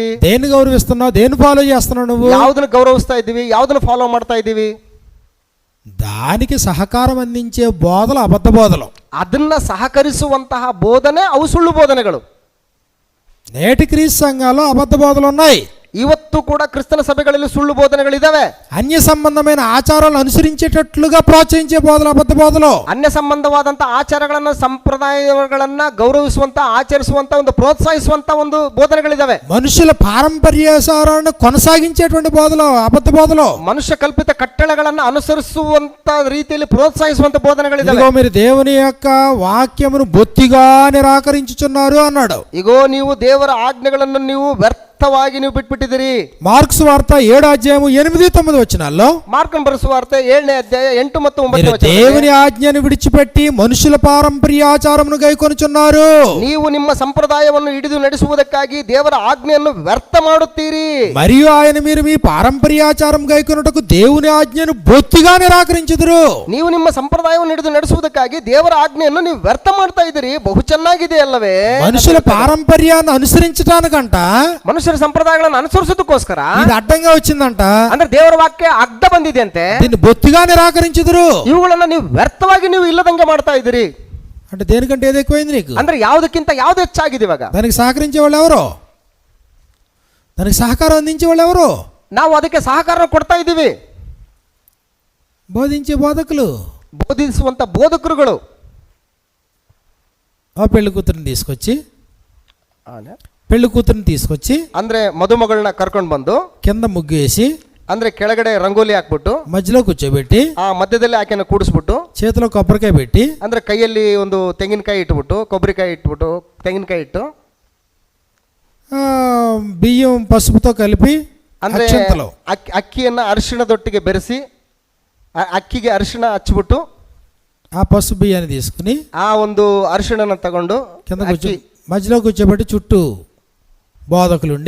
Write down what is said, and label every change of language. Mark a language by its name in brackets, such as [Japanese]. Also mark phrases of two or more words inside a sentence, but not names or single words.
[Telugu] దేన్ని గౌరవిస్తున్నావు? దేన్ని ఫాలో చేస్తున్నావు? నువ్వు [Kannada] ಯಾವುದನ್ನ ಗೌರವಿಸ್ತಾ ಇದೀವಿ? ಯಾವುದನ್ನ ಫಾಲೋ ಮಾಡ್ತಾ ಇದೀವಿ? [Telugu] దానికి సహకారం అందించే బోధలు అబద్ధ బోధలు. [Kannada] ಅದನ್ನ ಸಹಕರಿಸುವಂತಹ ಬೋಧನೆ ಅವು ಸುಳ್ಳು ಬೋಧನೆಗಳು. [Telugu] నేటి క్రీస్తు సంఘాల్లో అబద్ధ బోధలు ఉన్నాయి. [Kannada] ಇವತ್ತು ಕೂಡ ಕ್ರಿಸ್ತನ ಸಭೆಗಳಲ್ಲಿ ಸುಳ್ಳು ಬೋಧನೆಗಳಿದಾವೆ. [Telugu] అన్య సంబంధమైన ఆచారాలను అనుసరించేటట్లుగా ప్రోత్సహించే బోధలు అబద్ధ బోధలు. [Kannada] ಅನ್ಯ ಸಂಬಂಧವಾದಂತ ಆಚಾರಗಳನ್ನ ಸಂಪ್ರದಾಯಗಳನ್ನ ಗೌರವಿಸುವಂತ ಆಚರಿಸುವಂತ ಒಂದು ಪ್ರೋತ್ಸಾಹಿಸುವಂತ ಒಂದು ಬೋಧನೆಗಳಿದಾವೆ. [Telugu] మనుషుల పారంపర్యాచారాన్ని కొనసాగించేటువంటి బోధలు అబద్ధ బోధలు. [Kannada] ಮನುಷ್ಯ ಕಲ್ಪಿತ ಕಟ್ಟಳೆಗಳನ್ನ ಅನುಸರಿಸುವಂತ ರೀತಿಯಲ್ಲಿ ಪ್ರೋತ್ಸಾಹಿಸುವಂತ ಬೋಧನೆಗಳಿದಾವೆ. [Telugu] ఇదిగో మీరు దేవుని యొక్క వాక్యమును బొత్తిగా నిరాకరించుచున్నారు అన్నాడు. [Kannada] ಇಗೋ ನೀವು ದೇವರ ಆಜ್ಞೆಗಳನ್ನು ನೀವು ವ್ಯರ್ಥವಾಗಿ ನೀವು ಬಿಟ್ಬಿಟ್ಟಿದ್ದೀರಿ. [Telugu] మార్క్స్ వార్త 7:8-9 వచనాల్లో [Kannada] ಮಾರ್ಕನ ಬರೆಸುವಾರ್ತೆ 7ನೇ ಅಧ್ಯಾಯ 8 ಮತ್ತು 9 ವಚನ. [Telugu] దేవుని ఆజ్ఞను విడిచిపెట్టి మనుషుల పారంపర్యాచారమును గైకొనుచున్నారు. [Kannada] ನೀವು ನಿಮ್ಮ ಸಂಪ್ರದಾಯವನ್ನು ಹಿಡಿದು ನಡೆಸುವುದಕ್ಕಾಗಿ ದೇವರ ಆಜ್ಞೆಯನ್ನು ವ್ಯರ್ಥ ಮಾಡುತ್ತೀರಿ. [Telugu] మరియు ఆయన మీరు మీ పారంపర్యాచారం గైకొనుటకు దేవుని ఆజ్ఞను బొత్తిగా నిరాకరించుదురు. [Kannada] ನೀವು ನಿಮ್ಮ ಸಂಪ್ರದಾಯವನ್ನು ಹಿಡಿದು ನಡೆಸುವುದಕ್ಕಾಗಿ ದೇವರ ಆಜ್ಞೆಯನ್ನು ನೀವು ವ್ಯರ್ಥ ಮಾಡ್ತಾ ಇದ್ದೀರಿ. ಬಹು ಚೆನ್ನಾಗಿದೆ ಅಲ್ಲವೇ? [Telugu] మనుషుల పారంపర్యాన్ని అనుసరించడానికంట, [Kannada] ಮನುಷ್ಯರ ಸಂಪ್ರದಾಯಗಳನ್ನು ಅನುಸರಿಸೋದಕ್ಕೋಸ್ಕರ [Telugu] ఇది అడ్డంగా వచ్చిందంట. [Kannada] ಅಂದ್ರೆ ದೇವರ ವಾಕ್ಯ ಅಡ್ಡ ಬಂದಿದೆ ಅಂತೆ. [Telugu] దీన్ని బొత్తిగా నిరాకరించుదురు. [Kannada] ಇವುಗಳನ್ನ ನೀವು ವ್ಯರ್ಥವಾಗಿ ನೀವು ಇಲ್ಲದಂಗೆ ಮಾಡ್ತಾ ಇದ್ದೀರಿ. [Telugu] అంటే దేనికంటే ఏది ఎక్కువైంది నీకు? [Kannada] ಅಂದ್ರೆ ಯಾವುದಕ್ಕಿಂತ ಯಾವ್ದು ಹೆಚ್ಚಾಗಿದೆ ಇವಾಗ? [Telugu] దానికి సహకరించే వాళ్ళు ఎవరు? దానికి సహకారం అందించే వాళ్ళు ఎవరు? [Kannada] ನಾವು ಅದಕ್ಕೆ ಸಹಕಾರ ಕೊಡ್ತಾ ಇದ್ದೀವಿ. [Telugu] బోధించే బోధకులు, [Kannada] ಬೋಧಿಸುವಂತ ಬೋಧಕರುಗಳು. [Telugu] ఆ పెళ్లి కూతురిని తీసుకొచ్చి [Kannada] ಅಂದ್ರೆ ಮದುಮಗಳನ್ನ ಕರ್ಕೊಂಡು ಬಂದು [Telugu] కింద ముగ్గు వేసి, [Kannada] ಅಂದ್ರೆ ಕೆಳಗಡೆ ರಂಗೋಲಿ ಹಾಕ್ಬಿಟ್ಟು [Telugu] మధ్యలో కూర్చోబెట్టి, [Kannada] ಆ ಮಧ್ಯದಲ್ಲಿ ಆಕೆನ ಕೂಡಿಸ್ಬಿಟ್ಟು [Telugu] చేతిలో కొబ్బరికాయ పెట్టి, [Kannada] ಅಂದ್ರೆ ಕೈಯಲ್ಲಿ ಒಂದು ತೆಂಗಿನಕಾಯಿ ಇಟ್ಬಿಟ್ಟು, ಕೊಬ್ಬರಿಕಾಯಿ ಇಟ್ಬಿಟ್ಟು, ತೆಂಗಿನಕಾಯಿ ಇಟ್ಟು, [Telugu] బియ్యం పసుపుతో కలిపి, [Kannada] ಅಂದ್ರೆ [Telugu] అక్షంతలు, [Kannada] ಅಕ್ಕಿಯನ್ನ ಅರಿಶಿಣದೊಟ್ಟಿಗೆ ಬೆರೆಸಿ ಅಕ್ಕಿಗೆ ಅರಿಶಿಣ ಹಚ್ಬಿಟ್ಟು, [Telugu] ఆ పసుపు బియ్యాన్ని తీసుకుని [Kannada] ಆ ಒಂದು ಅರಿಶಿಣನ ತಗೊಂಡು [Telugu] కింద మధ్యలో కూర్చోబెట్టి చుట్టూ బోధకులుండి,